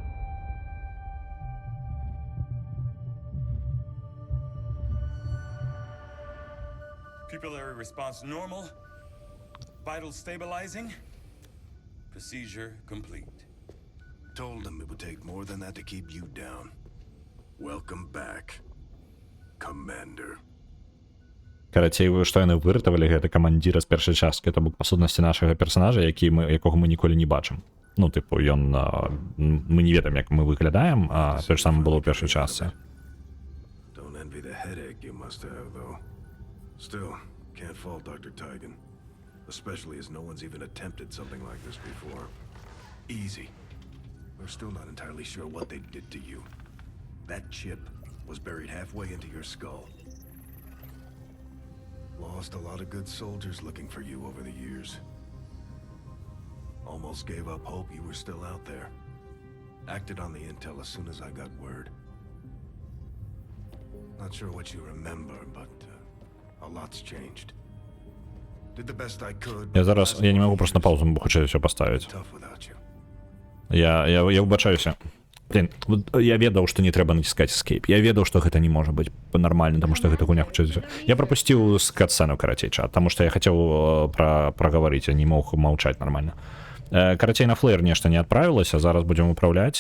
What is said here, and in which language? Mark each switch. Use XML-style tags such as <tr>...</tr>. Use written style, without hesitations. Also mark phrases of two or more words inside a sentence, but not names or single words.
<en>Pupillary response normal. Vital stabilizing. Procedure complete. Told him it would take more than that to keep you down. Welcome back, Commander.</en> <be>Карацей, вы што яны выратавалі гэта камандзіра з першай часткі, то бок па сутнасці нашага персонажа, якога мы ніколі не бачым. Ну, тыпу, ён мы не ведаем, як мы выглядаем, а тое ж самае было ў першай частцы.</be> <en>Don't envy the headache you must have, though. Still, can't fault Dr. Tigan. Especially as no one's even attempted something like this before. Easy. We're still not entirely sure what they did to you. That chip was buried halfway into your skull. Lost a lot of good soldiers looking for you over the years. Almost gave up hope you were still out there. Acted on the intel as soon as I got word. Not sure what you remember, but a lot's changed. Did the best I could.</en> <ru>Я не могу просто на паузу, бо хочу все поставить.</ru> <en>Tough without you.</en> <be>Я выбачаюся. Блин, я ведаў, што не трэба націскаць escape. Я ведаў, што гэта не можа быць нормальна, таму што гэта гуня хоча. Я прапусціў з катсцэну, карацей, чат, таму што я хацеў прагаварыць, а не мог маўчаць нормально. Карацей, на флэйр нешта не адправілася, зараз будзем управляць.</be>